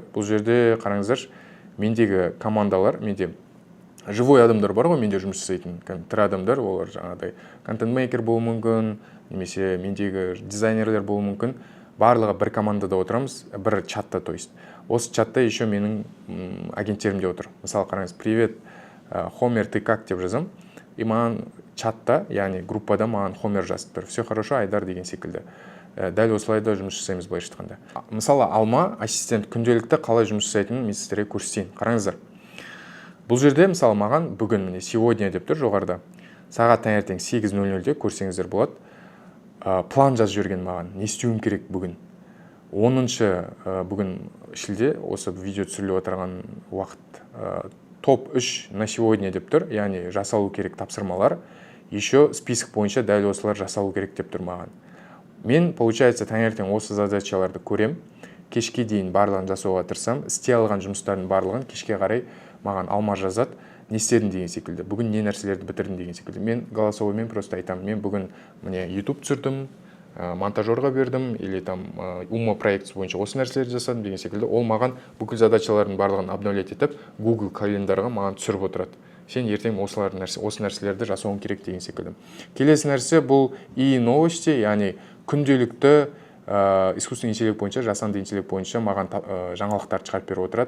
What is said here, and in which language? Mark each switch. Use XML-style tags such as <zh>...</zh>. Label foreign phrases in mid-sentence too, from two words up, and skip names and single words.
<kk>Бұл жерде қараңыздар, мендегі командалар, менде живой адамдар бар ғой, менде жұмыс жасайтын тірі адамдар, олар жаңағыдай контент-мейкер болуы мүмкін, немесе мендегі дизайнерлер болуы мүмкін. Барлығы бір командада отырамыз, бір чатта,</kk> <ru>то есть.</ru> <kk>Осы чатта еще менің агенттерімде отыр. Мысалы қараңыз,</kk> <ru>привет, Homer, ты как</ru> <kk>деп жазам, и маған чатта, яғни группада маған Homer жазып тұр.</kk> <ru>Все хорошо,</ru> <kk>Айдар деген секілді. Дәл осылайда жұмыс жасаймыз былайша айтқанда. Мысалы Алма ассистент күнделікті қалай жұмыс жасайтынын мен сіздерге көрсетейін. Қараңыздар. Бұл жерде мысалы маған бүгін міне сегодня деп тұр жоғарыда. Сағат таңертең 8:00-де көрсеңіздер болады. План жазып жүрген маған. Не істеуім керек бүгін? 10-шы бүгін шілде осы видео түсіріліп отырған уақыт. Топ 3</kk> <ru>на сегодня</ru> <kk>деп тұр. Яғни жасалу керек тапсырмалар.</kk> <ru>Еще список</ru> <kk>бойынша дәл осылар жасалу керек деп тұр маған. Мен, получается, таңертең осы задачаларды көрем, кешке дейін барлығын жасауға тырысам, істей алған жұмыстардың барлығын кешке қарай маған Алма жазады, не істедің деген секілді, бүгін не нәрселерді бітірдім деген секілді. Мен голосовоймен просто айтам, мен бүгін міне YouTube түсірдім, монтажерға бердім,</kk> <ru>или там</ru> <kk>Ума проект бойынша осы нәрселерді жасадым деген секілді. Ол маған бүкіл задачалардың барлығын обновлять етіп, Google календарға маған түсіріп отырады. Сен ертең осы нәрселерді жасауың керек деген секілді. Келесі нәрсе бұл новости, яғни күнделікті</kk> <ru>искусственный интеллект</ru> <kk>бойынша, жасанды интеллект бойынша маған жаңалықтар шығарып беріп отырады.</kk>